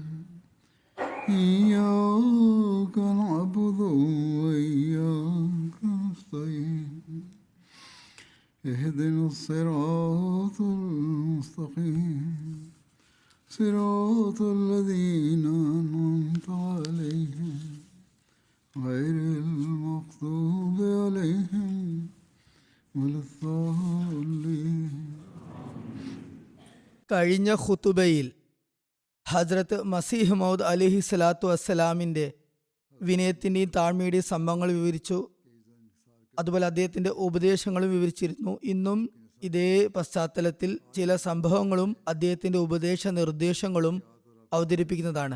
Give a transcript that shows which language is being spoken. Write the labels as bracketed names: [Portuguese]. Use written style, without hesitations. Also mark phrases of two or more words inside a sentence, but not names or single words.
[Arabic] إياك نعبد وإياك نستعين اهدنا الصراط المستقيم صراط الذين أنعمت عليهم غير المغضوب عليهم ولا الضالين. [Malayalam] കഴിഞ്ഞ ഖുതുബയിൽ ഹസ്രത്ത് മസീഹ് മൗദ് [Arabic] عليه الصلاة والسلام [Malayalam] വിനയത്തിൻ്റെയും താഴ്മയുടെയും സംഭവങ്ങൾ വിവരിച്ചു. അതുപോലെ അദ്ദേഹത്തിൻ്റെ ഉപദേശങ്ങളും വിവരിച്ചിരുന്നു. ഇന്നും ഇതേ പശ്ചാത്തലത്തിൽ ചില സംഭവങ്ങളും അദ്ദേഹത്തിൻ്റെ ഉപദേശ നിർദ്ദേശങ്ങളും അവതരിപ്പിക്കുന്നതാണ്.